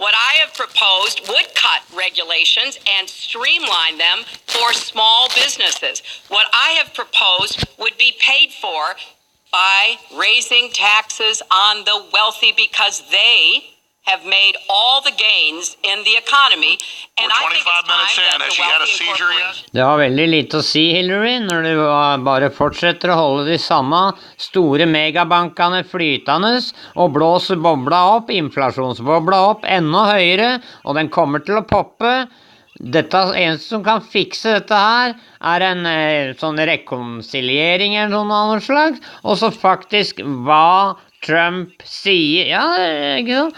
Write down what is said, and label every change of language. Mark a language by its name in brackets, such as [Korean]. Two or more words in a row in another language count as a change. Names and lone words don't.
[English] What I have proposed would cut regulations and streamline them for small businesses. What I have proposed would be paid for by raising taxes on the wealthy because they have made all the gains in the economy. And We're I think 25 it's time minutes in. that Has the she had a wealthy and seizure yet? corporations... [Norwegian] Det har veldig lite å si, Hillary, når du bare fortsetter å holde de samme store megabankene flytende og blåser bobla opp, inflasjonsbobla opp enda høyere, og den kommer til å poppe. Dette eneste som kan fikse dette her, en sånn rekonsiliering eller noe slags, og så faktisk hva Trump sier, ja, ikke sant?